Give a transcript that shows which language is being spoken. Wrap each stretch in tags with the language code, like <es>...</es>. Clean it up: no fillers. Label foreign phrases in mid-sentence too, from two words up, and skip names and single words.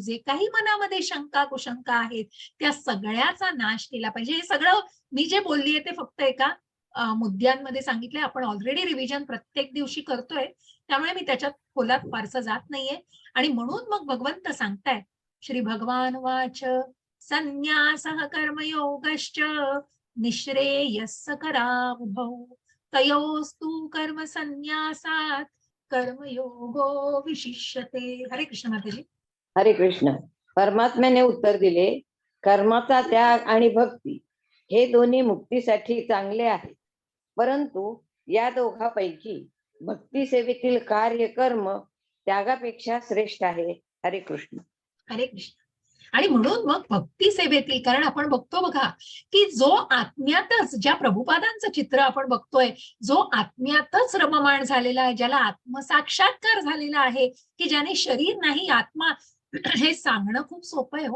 <mr>जे काही मनामध्ये शंका कुशंका आहेत त्या सगळ्याचा नाश केला पाहिजे. हे सगळं मी जे बोललीये ते फक्त एका मुद्द्यांमध्ये सांगितलंय. आपण</mr> <en>already revision</en> <mr>प्रत्येक दिवशी करतोय, त्यामुळे मी त्याच्यात खोलात फारसं जात नाहीये. आणि म्हणून मग भगवंत सांगताय,</mr> <sa>श्री भगवान वाच संन्यासः कर्मयोगश्च निःश्रेयस्स करावुभौ तयोस्तु कर्म संन्यासात कर्मयोगो विशिष्यते.</sa> <mr>हरे कृष्ण माताजी. हरे कृष्ण. परमात्म्याने उत्तर दिले, कर्माचा त्याग आणि भक्ती हे दोन्ही मुक्तीसाठी चांगले आहे, परंतु या दोघांपैकी भक्ती सेवेतील कार्य कर्म त्यागापेक्षा श्रेष्ठ आहे. हरे कृष्ण. हरे कृष्ण. आणि म्हणून मग भक्ती सेवेतील, कारण आपण बघतो बघा की जो आत्म्यातच, ज्या प्रभुपादांचं चित्र आपण बघतोय, जो आत्म्यातच रममाण झालेला आहे, ज्याला आत्मसाक्षात्कार झालेला आहे, की ज्याने शरीर नाही आत्मा हे सांगणं खूप सोपं आहे हो.</mr>